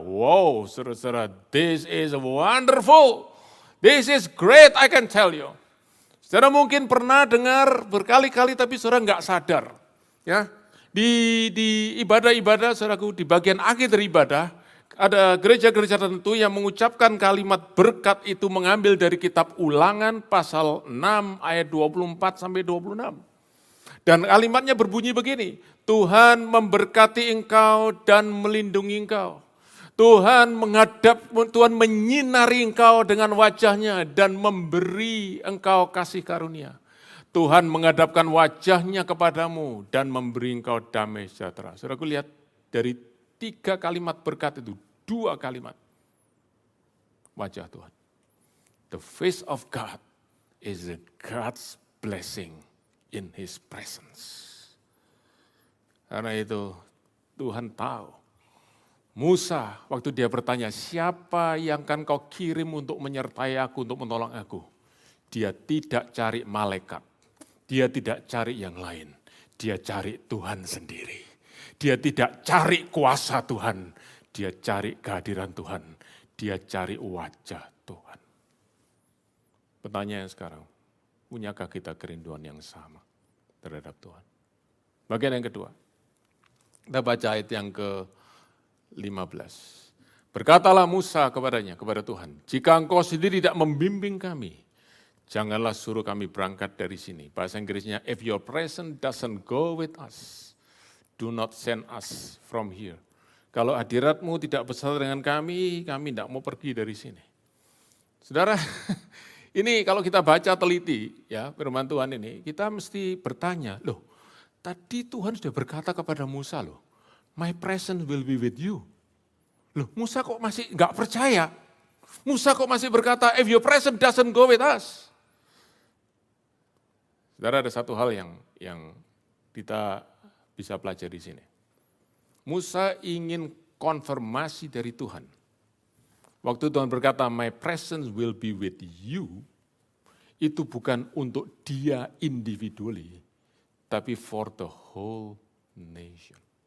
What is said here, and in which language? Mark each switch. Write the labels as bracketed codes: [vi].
[en] Wow, [id] saudara-saudara, [en] this is wonderful. This is great, I can tell you. [id] Saudara mungkin pernah dengar berkali-kali tapi saudara nggak sadar. Ya, di ibadah-ibadah, saudaraku, di bagian akhir dari ibadah, ada gereja-gereja tertentu yang mengucapkan kalimat berkat itu mengambil dari kitab Ulangan pasal 6 ayat 24 sampai 26. Dan kalimatnya berbunyi begini, Tuhan memberkati engkau dan melindungi engkau. Tuhan menyinari engkau dengan wajahnya dan memberi engkau kasih karunia. Tuhan menghadapkan wajahnya kepadamu dan memberi engkau damai sejahtera. Saudaraku lihat dari 3 kalimat berkat itu, 2 kalimat. Wajah Tuhan. [en] The face of God is God's blessing in His presence. [id] Karena itu Tuhan tahu. Musa waktu dia bertanya, siapa yang akan kau kirim untuk menyertai aku, untuk menolong aku? Dia tidak cari malaikat, dia tidak cari yang lain, dia cari Tuhan sendiri. Dia tidak cari kuasa Tuhan, dia cari kehadiran Tuhan, dia cari wajah Tuhan. Pertanyaan sekarang, punyakah kita kerinduan yang sama terhadap Tuhan? Bagian yang kedua, kita baca ayat yang ke-15. Berkatalah Musa kepadanya, kepada Tuhan, jika engkau sendiri tidak membimbing kami, janganlah suruh kami berangkat dari sini. Bahasa Inggrisnya, [en] if your presence doesn't go with us, do not send us from here. [id] Kalau hadiratmu tidak bersama dengan kami tidak mau pergi dari sini. Saudara, ini kalau kita baca teliti ya firman Tuhan ini, kita mesti bertanya, loh tadi Tuhan sudah berkata kepada Musa loh, [en] my presence will be with you. [id] Loh Musa kok masih enggak percaya? [en] Musa [id] kok masih berkata, [en] if your presence doesn't go with us. [id] Saudara, ada satu hal yang kita bisa pelajari di sini. Musa ingin konfirmasi dari Tuhan. Waktu Tuhan berkata, [en] my presence will be with you, [id] itu bukan untuk dia [en] individually, [id] tapi [en] for the whole nation.